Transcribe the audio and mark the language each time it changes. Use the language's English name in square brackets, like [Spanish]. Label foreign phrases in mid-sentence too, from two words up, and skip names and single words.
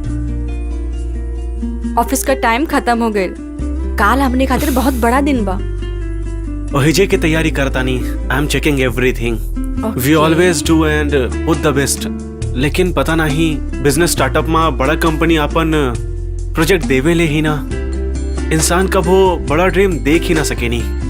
[Bhojpuri] ऑफिस का टाइम खत्म हो गए, काल हमने खातिर बहुत बड़ा दिन बा। ओहिजे की तैयारी करता नहीं। [English] I am checking everything, we always do and put the best. [Bhojpuri] लेकिन पता नहीं [English] business startup [Bhojpuri] में बड़ा कंपनी अपन प्रोजेक्ट देवे ले ही ना, इंसान कब वो बड़ा ड्रीम देख ही ना सके नहीं।